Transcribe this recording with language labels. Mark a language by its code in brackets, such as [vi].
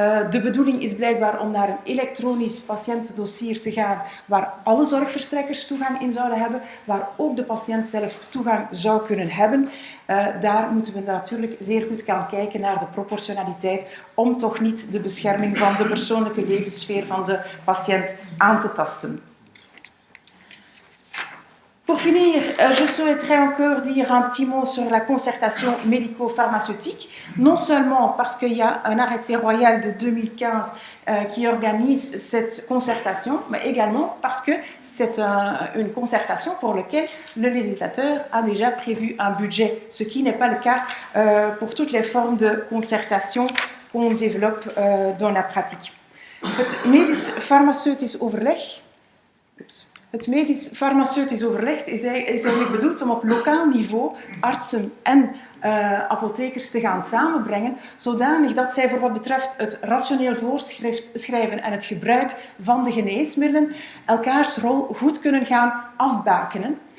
[nl] De bedoeling is blijkbaar om naar een elektronisch patiëntendossier te gaan waar alle zorgverstrekkers toegang in zouden hebben, waar ook de patiënt zelf toegang zou kunnen hebben. Daar moeten we natuurlijk zeer goed gaan kijken naar de proportionaliteit om toch niet de bescherming van de persoonlijke levenssfeer van de patiënt aan te tasten. [fr] Pour finir, je souhaiterais encore dire un petit mot sur la concertation médico-pharmaceutique, non seulement parce qu'il y a un arrêté royal de 2015 qui organise cette concertation, mais également parce que c'est une concertation pour laquelle le législateur a déjà prévu un budget, ce qui n'est pas le cas pour toutes les formes de concertation qu'on développe dans la pratique. [nl] Het medisch-farmaceutisch overleg... Het medisch-farmaceutisch overleg is eigenlijk bedoeld om op lokaal niveau artsen en apothekers te gaan samenbrengen, zodanig dat zij voor wat betreft het rationeel voorschrijven en het gebruik van de geneesmiddelen elkaars rol goed kunnen gaan afbakenen.